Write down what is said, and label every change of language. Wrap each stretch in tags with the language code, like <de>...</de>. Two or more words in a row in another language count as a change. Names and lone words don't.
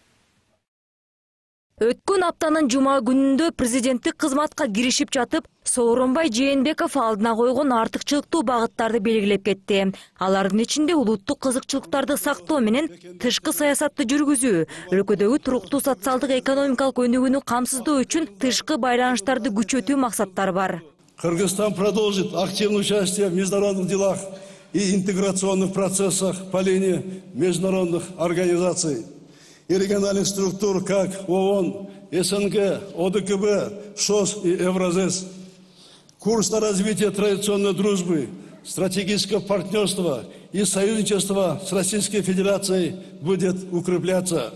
<ky>Өткөн аптанын жума күнүндө президенттик кызматка киришип жатып, Сооронбай Жээнбеков алдына койгон артыкчылыктуу багыттарды белгилеп кетти. Алардын ичинде улуттук кызыкчылыктарды сактоо менен тышкы саясатты жүргүзүү, өлкөдөгү туруктуу социалдык экономикалык өнүгүүнү камсыздоо үчүн тышкы байланыштарды күчөтүү максаттары бар.</ky> <ru>Кыргызстан продолжит активное участие в международных делах и интеграционных процессах по линии международных организаций и региональных структур, как ООН, СНГ, ОДКБ, ШОС и Евразес. Курс на развитие традиционной дружбы, стратегического партнерства и союзничества с Российской Федерацией будет укрепляться.</ru>